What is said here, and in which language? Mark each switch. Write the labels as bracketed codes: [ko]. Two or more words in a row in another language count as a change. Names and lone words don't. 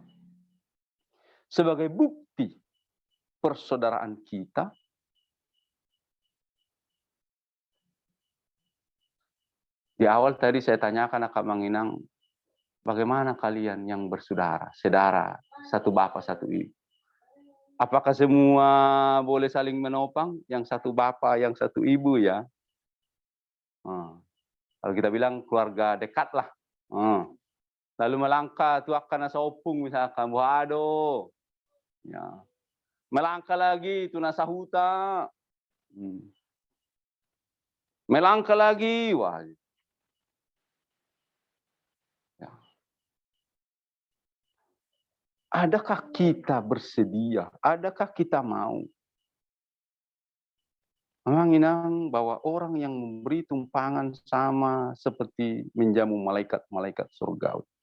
[id] Sebagai bukti persaudaraan kita, di awal tadi saya tanyakan Kak Manginang, bagaimana kalian yang bersaudara, sedara, satu bapak, satu ibu? Apakah semua boleh saling menopang? Yang satu bapak, yang satu ibu ya? Kalau kita bilang keluarga dekat lah. Lalu melangkah tu akan [bbc] nasa opung [id] misalkan, waduh. Ya. Melangkah lagi [bbc] tu nasa huta. [id] Melangkah lagi, wah. Ya. Adakah kita bersedia? Adakah kita mau menginang bahwa orang yang memberi tumpangan sama seperti menjamu malaikat-malaikat surgawi.